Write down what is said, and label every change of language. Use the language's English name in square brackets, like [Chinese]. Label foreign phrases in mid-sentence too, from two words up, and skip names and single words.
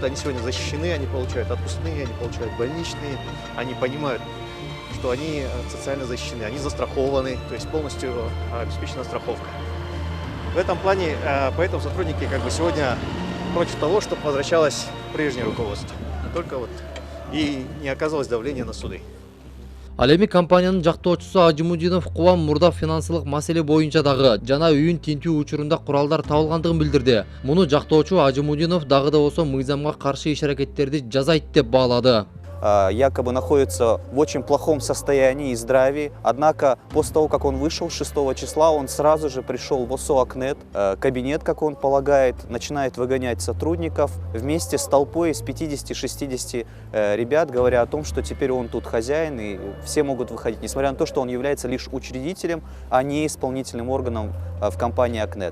[Russian] Они сегодня защищены, они получают отпускные, они получают больничные, они понимают, что они социально защищены, они застрахованы, то есть полностью обеспечена страховка. В этом плане, поэтому сотрудники сегодня против того, чтобы возвращалось прежнее руководство. Только и не оказывалось давления на суды. [Kyrgyz] Ал эми компаниянын жактоочусу Ажымудинов Кубан мурда финансылык маселе боюнча дагы жана үйүн тинтүү учурунда куралдар табылгандыгын билдирди. Муну жактоочу Ажымудинов дагы да болсо мыйзамга каршы иш-аракеттерди жазайт деп баалады. [Russian] Якобы находится в очень плохом состоянии и здравии. Однако после того, как он вышел 6 числа, он сразу же пришел в ОСО Акнет, кабинет, как он полагает, начинает выгонять сотрудников вместе с толпой из 50-60 ребят, говоря о том, что теперь он тут хозяин и все могут выходить, несмотря на то, что он является лишь учредителем, а не исполнительным органом в компании Акнет.